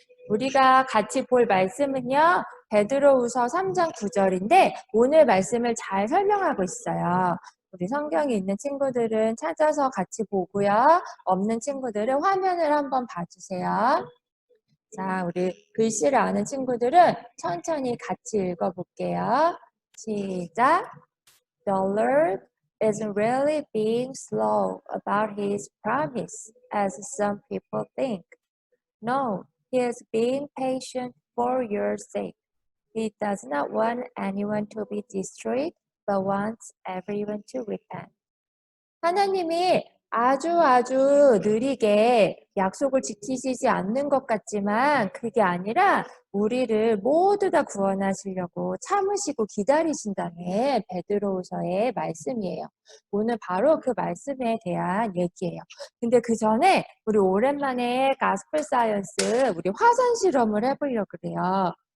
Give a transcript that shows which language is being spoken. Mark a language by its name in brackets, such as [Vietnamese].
[Korean] 우리가 같이 볼 말씀은요. 베드로후서 3장 9절인데 오늘 말씀을 잘 설명하고 있어요. 우리 성경에 있는 친구들은 찾아서 같이 보고요. 없는 친구들은 화면을 한번 봐주세요. 자, 우리 글씨를 아는 친구들은 천천히 같이 읽어볼게요. 시작. [English] The Lord isn't really being slow about His promise, as some people think. No, He is being patient for your sake. He does not want anyone to be destroyed, but wants everyone to repent. [Korean] 하나님이 아주 느리게 약속을 지키시지 않는 것 같지만 그게 아니라 우리를 모두 다 구원하시려고 참으시고 기다리신다는 베드로후서의 말씀이에요. 오늘 바로 그 말씀에 대한 얘기예요. 근데 그 전에 우리 오랜만에 가스펠 사이언스 우리 화산 실험을 해보려고 그래요.